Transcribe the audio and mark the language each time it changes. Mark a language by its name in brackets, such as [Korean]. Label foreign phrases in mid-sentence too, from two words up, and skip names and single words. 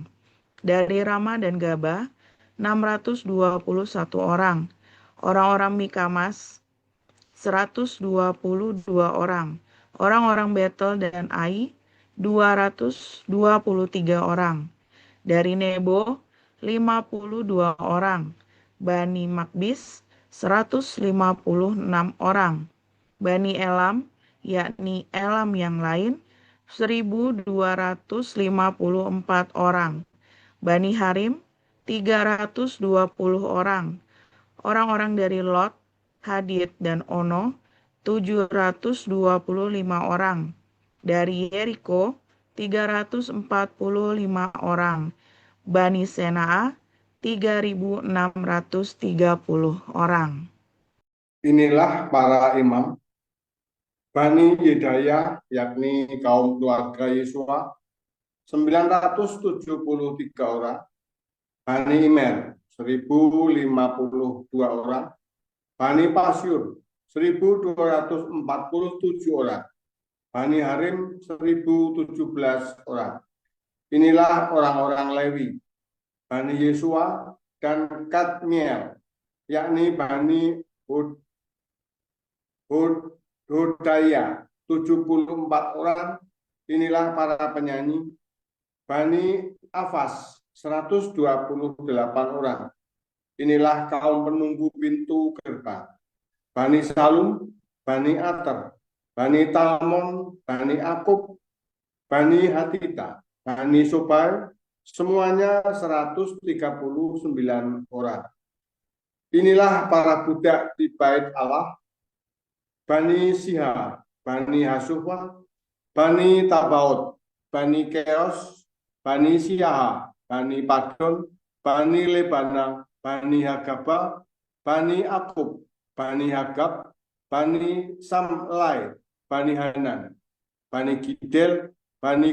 [Indonesian] Dari Rama dan Gaba, 621 orang. Orang-orang Mikamas, 122 orang. Orang-orang Betel dan Ai, 223 orang. Dari Nebo, 52 orang. Bani Makbis, 156 orang. Bani Elam, yakni Elam yang lain, 1.254 orang. Bani Harim, 320 orang. Orang-orang dari Lot, Hadid, dan Ono, 725 orang. Dari Yeriko, 345 orang. Bani Senaa, 3.630 orang. Inilah para imam, Bani Yedaya, yakni kaum keluarga Yesua, 973 orang. Bani Imer, 1052 orang. Bani Pasyur, 1247 orang. Bani Harim, 1017 orang. Inilah orang-orang Lewi, Bani Yesua dan Kadmiel, yakni Bani Hodaya, 74 orang. Inilah para penyanyi. Bani Afas, 128 orang. Inilah kaum penunggu pintu gerbang. Bani Salum, Bani Ater, Bani Talmon, Bani Akub, Bani Hatita, Bani Sobai, semuanya 139 orang. Inilah para budak di bait Allah, Bani Siha, Bani Hasufa, Bani Tabaot, Bani Keos, Bani Siaha, Bani Padon, Bani Lebana, Bani Hagaba, Bani Akub, Bani Hagab, Bani Samlai, Bani Hanan, Bani Gidel, Bani